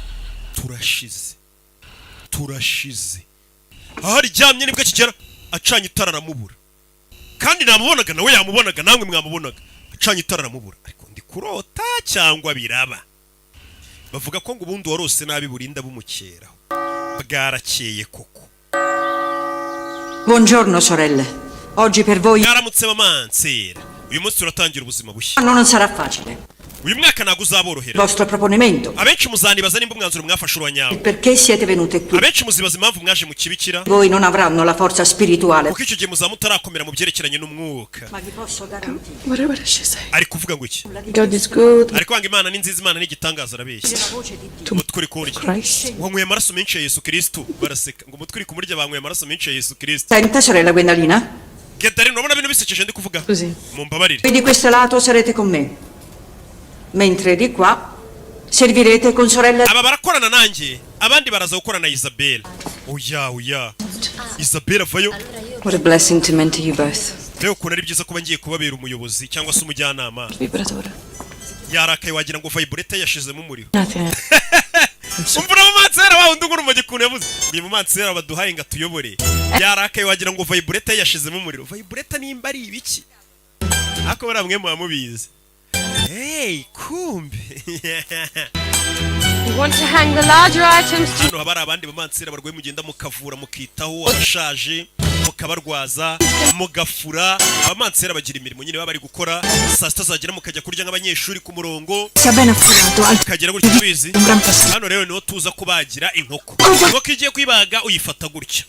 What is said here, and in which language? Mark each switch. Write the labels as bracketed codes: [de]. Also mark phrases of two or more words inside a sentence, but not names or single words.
[rw] Turashize ahari ryamye nibwo kigera acanye itara aramubura kandi namubonaga nawe yamubonaga namwe mwamubonaga canye itara aramubura ariko ndi kurota cyangwa biraba bavuga ko ngo ubundi warose nabi burinda bumukeraho bwarakeye koko. [it] Buongiorno, sorelle. Oggi per voi [rw] Yaramutse Mamansera. Uyu munsi turatangira ubuzima bushya. [it] non sarà facile. [rw] Uyu mwaka ntago [it] Il [rw] uzaborohera. [it] vostro proponimento. [rw] Abenshi muzanibaza nimba umwanzuro mwafashe uranyawo. [it] Perché siete venute qui? [rw] Abenshi muzibaza impamvu mwaje mu kibikira. [it] Voi non avranno la forza spirituale. [rw] Kuko icyo gihe muzamutarakomera mu byerekeranye n'umwuka. [it] Ma vi posso garantire. [en] What does she say? [rw] Ari kuvuga ngo iki? [en] God is good. [rw] Ari kwanga Imana ni nziza, Imana ni igitangaza arabeshya. [it] La voce di Dio. [rw] Umutwe uri kurya. Christ. Wanyweye amaraso menshi ya Yesu Kristo. Baraseka. Ngo umutwe uri kumurya banyweye amaraso menshi ya Yesu Kristo. [it] Senta, sorella Gwendalina. [rw] Gedari urabona bintu bisekeje ndi kuvuga. [it] Così. [rw] Mumbabarire. [it] Qui di questo lato sarete con me. Mentre di qua servirete con sorella. [rw] Aba barakorana nanjye, abandi baraza gukorana na Isabella. Oya. Isabella vayo. [en] What a blessing to mentor you both. [rw] Rero ukuntu ari byiza kuba ngiye kubabera umuyobozi cyangwa se umujyanama. Vibratore. Yarakaye wagira ngo vibrator yashizemo umuriro. Nothing. Umvura mu mansera wa undi nguru mu gikuntu yavuze. Ndi mu mansera baduhaye nga tuyobore. Yarakaye wagira ngo vibrator yashizemo umuriro. Vibrator nimba ari ibiki? Ako baramwe mu amubizi. Hey, kumbe. [en] You want to hang the larger items to [rw] Hano habari abandi bamansera barwaye mugenda mukavura mukitaho abashaje mukabarwaza mugafura. Abamansera bagira imirimo nyine baba bari gukora. Saa sita zagera mukajya kurya nk'abanyeshuri ku murongo. [it] Sia ben affurato. [rw] Kagera gutya bizi. Hano rero niho tuza kubagira inkoko. Inkoko igiye kwibaga uyifata gutya.